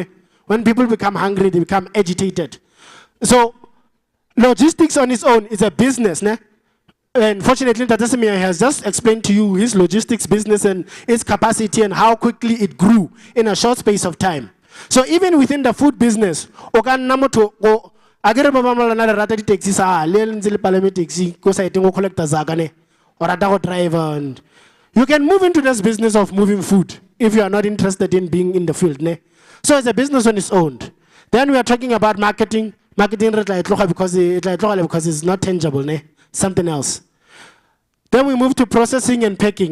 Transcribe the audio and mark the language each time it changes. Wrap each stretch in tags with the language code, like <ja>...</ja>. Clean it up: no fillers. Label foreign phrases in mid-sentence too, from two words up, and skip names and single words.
<en>When people become hungry, they become agitated. So logistics on its own is a business. Ne? And fortunately, Tatasimia has just explained to you his logistics business and its capacity and how quickly it grew in a short space of time. So even within the food business,</en> <tn>agere baba mala na rata di taxi sa le ntse le palame taxi ko sa eteng go collector zakane or rata go driver,</tn> <en>and you can move into this business of moving food if you are not interested in being in the field. Ne? So it's a business on its own. Then we are talking about marketing. Marketing because it's not tangible, ne? Something else. Then we move to processing and packing.</en>